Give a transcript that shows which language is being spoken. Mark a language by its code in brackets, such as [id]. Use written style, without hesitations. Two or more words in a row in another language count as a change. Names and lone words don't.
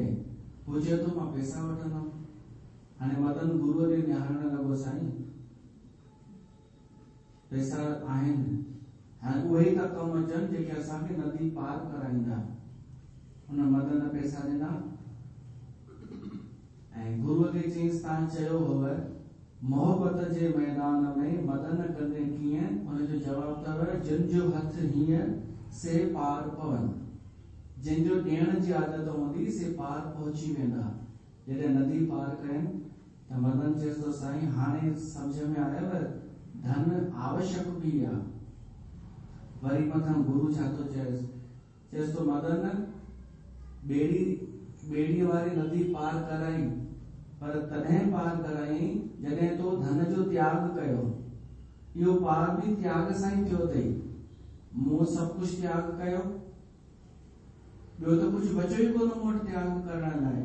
[sd] हू चए थो मां पैसा वठंदुमि। हाणे मदन गुरूअ ॾे निहारण लॻो, साईं पैसा आहिनि, हाणे उहे ई था कम अचनि जेके असांखे नदी पार कराईंदा। हुन मदन पैसा ॾिना ऐं गुरूअ खे चईंसि तव्हां चयो हुव मोहब्बत जे मैदान में मदन कंदे कीअं? हुनजो जवाब अथव जिन जो हथ हीअं से पार पवन। जिन जो ॾियण जी आदत हूंदी से पार पहुची वेंदा। जॾहिं नदी पार कनि त मदन चएसि थो साईं हाणे सम्झ में आयव धन आवश्यक भी आहे। वरी मथां गुरु छा थो चएसि थो मदन ॿेड़ी वारी नदी पार कराई, पर तॾहिं पार कराई जॾहिं तो धन जो त्याग कयो। इहो पार भी त्याग सां ई थियो अथई। मूं सभु कुझु त्याग कयो, ॿियो त कुझु बचियो ई कोन मूं वटि त्याग करण लाइ।